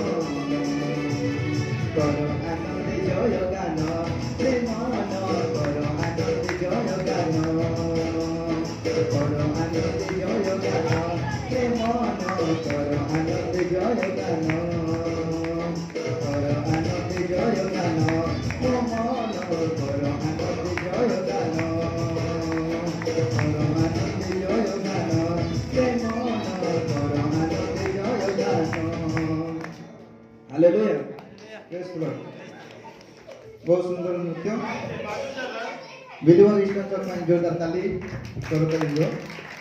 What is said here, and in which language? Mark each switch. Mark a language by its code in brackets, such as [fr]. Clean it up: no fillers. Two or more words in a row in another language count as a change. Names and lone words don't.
[bn] কর আনন্দে জয় গান রে মন কর আনন্দে জয় গান কর আনন্দে জয় গান রে মন কর আনন্দে জয় গান কর আনন্দে জয় গান ও মন কর আনন্দে জয় গান কর আনন্দে জয় গান রে মন কর আনন্দে জয় গান ହାଲେଲୁୟା [en] praise the Lord. [or] ବହୁତ ସୁନ୍ଦର ନୃତ୍ୟ ଭିଡ଼ିଓ ଇଷ୍ଟଙ୍କ ପାଇଁ ଜୋରଦାର ତାଲି ସରକାର